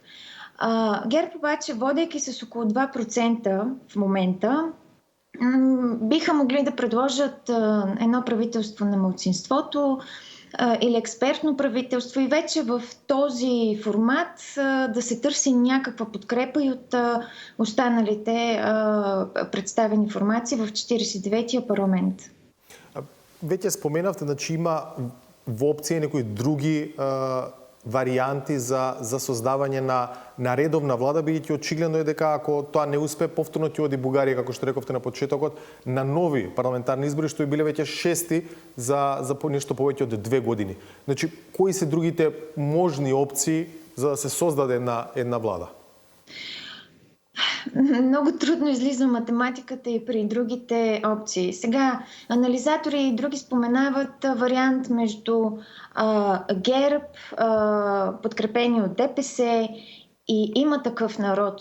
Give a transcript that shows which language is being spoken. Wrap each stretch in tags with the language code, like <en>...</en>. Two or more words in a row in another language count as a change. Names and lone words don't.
<bg>ГЕРБ обаче, водейки с около 2% в момента, биха могли да предложат едно правителство на малцинството или експертно правителство и вече в този формат да се търси някаква подкрепа и от останалите представени формации в 49-тия парламент.</bg> <mk>Веќе споменавте, значи има во опција некои други варијанти за создавање на редовна влада, бидејќи очигледно е дека ако тоа не успе, повторно ќе оди Бугарија, како што рековте на почетокот, на нови парламентарни избори, што и биле веќе 6-ти за нешто повеќе од 2 години. Значи, кои се другите можни опции за да се создаде една влада?</mk> <bg>Много трудно излиза математиката и при другите опции. Сега, анализатори и други споменават вариант между ГЕРБ, подкрепени от ДПС и Има такъв народ.</bg>